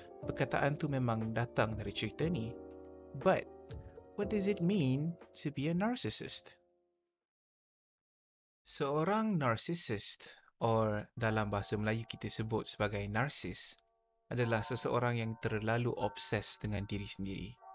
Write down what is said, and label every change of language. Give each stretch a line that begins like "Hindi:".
Malay: Perkataan tu memang datang dari cerita ni.
English: But, what does it mean to be a narcissist?
Malay: Seorang narcissist, or dalam bahasa Melayu kita sebut sebagai narsis, adalah seseorang yang terlalu obses dengan diri sendiri.